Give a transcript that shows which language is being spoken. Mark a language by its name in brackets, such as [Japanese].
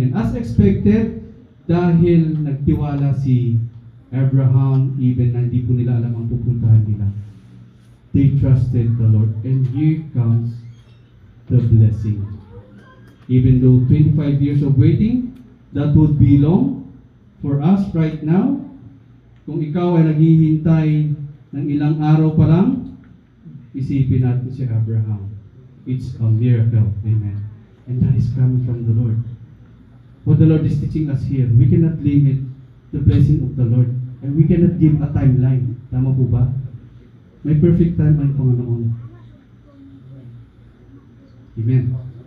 [English] And as expected, [Filipino] dahil nagtiwala si Abraham, even na hindi po nila alam ang pupuntahan nila, [English] they trusted the Lord. And here comes the blessing. Even though 25 years of waiting, that would be long for us right now. [Filipino] Kung ikaw ay naghihintay ng ilang araw pa lang, isipin natin si Abraham. [English] It's a miracle. Amen. And that is coming from the Lord. What the Lord is teaching us here, we cannot limit the blessing of the Lord. And we cannot give a timeline. [Filipino] Tama po ba? May perfect time ang Panginoon. Amen.